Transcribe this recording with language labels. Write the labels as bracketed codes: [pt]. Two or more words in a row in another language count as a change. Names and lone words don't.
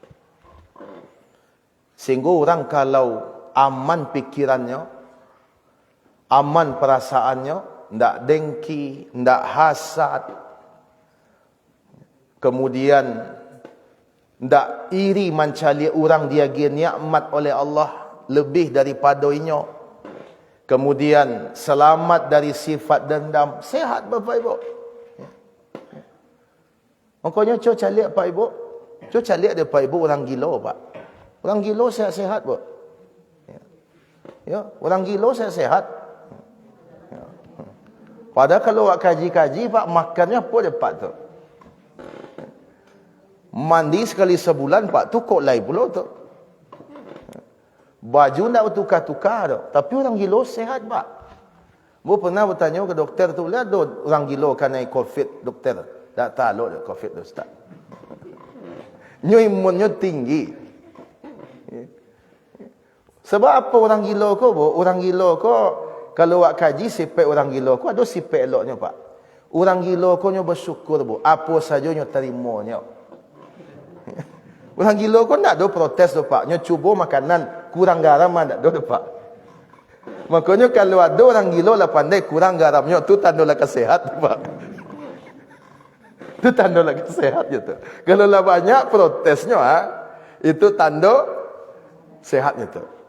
[id] Sehingga orang kalau aman pikirannya, aman perasaannya, ndak dengki, ndak hasad, kemudian ndak iri mencari orang dia nikmat oleh Allah lebih daripada inyo, kemudian selamat dari sifat dendam, sehat Bapak Ibu. Makanya cuba lihat Pak Ibu, cuba lihat dia Pak Ibu orang gila Pak. Orang gila sehat-sehat Pak. Ya, orang gila sehat-sehat. Padahal kalau awak kaji-kaji Pak, makannya apa dia Pak tu? Mandi sekali sebulan Pak tu kok lain pula tu. Baju nak bertukar-tukar tu. Tapi orang gila sehat Pak. Bu pernah bertanya ke doktor tu, lihat tu orang gila kena COVID doktor. Tak tahu dia COVID tu Ustaz. Nyo imunnya tinggi. Sebab apa orang gila ko bu? Orang gila ko kalau awak kaji sifat orang gila ko ada sifat eloknya Pak. Orang gila ko nyo bersyukur bu. Apa saja nyo terimanya. Orang gila ko tak ada protes tu Pak. Nyo cuba makanan kurang garam tak ada Pak. Makanya kalau ada orang gila lah pandai kurang garamnya tu tandalah kesehatan Pak. Itu tandalah kesehatan tu. Kalau lah banyak protesnya itu tanda sehatnya tu.